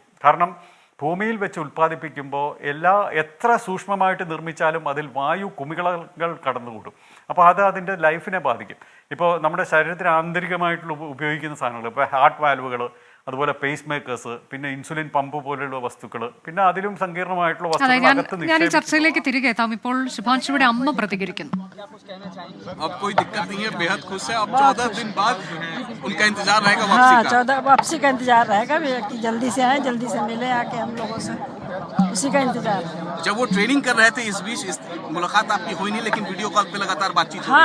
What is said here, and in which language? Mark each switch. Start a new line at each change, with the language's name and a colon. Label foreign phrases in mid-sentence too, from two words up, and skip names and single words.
Malayalam: കാരണം ഭൂമിയിൽ വെച്ച് ഉൽപ്പാദിപ്പിക്കുമ്പോൾ എത്ര സൂക്ഷ്മമായിട്ട് നിർമ്മിച്ചാലും അതിൽ വായു കുമിളകൾ കടന്നുകൂടും. അപ്പോൾ അത് അതിൻ്റെ ലൈഫിനെ ബാധിക്കും. ഇപ്പോൾ നമ്മുടെ ശരീരത്തിന് ആന്തരികമായിട്ടുള്ള ഉപയോഗിക്കുന്ന സാധനങ്ങൾ, ഇപ്പോൾ
English: heart valves,
Malayalam: അതുപോലെ
English: pace makers,
Malayalam: പിന്നെ
English: insulin pump
Malayalam: പോലെയുള്ള വസ്തുക്കൾ, പിന്നെ അതിലും സങ്കീർണമായിട്ടുള്ള വസ്തുക്കൾ. ഞാൻ ഈ ചർച്ചയിലേക്ക് തിരികെ എത്താം. ഇപ്പോൾ ശുഭാൻഷുവിടെ അമ്മ പ്രതികരിക്കുന്നു.
Hindi: अब कोई दिक्कत नहीं है, बेहद खुश है. अब 14 दिन बाद उनका इंतजार रहेगा वापसी का. 14 वापसी का इंतजार रहेगा कि जल्दी से आए, जल्दी से मिले आके हम लोगों से, उसी का इंतजार. जब वो ट्रेनिंग कर रहे थे इस बीच मुलाकात आपकी हुई नहीं, लेकिन
English: video call
Hindi: पे लगातार बातचीत हो रही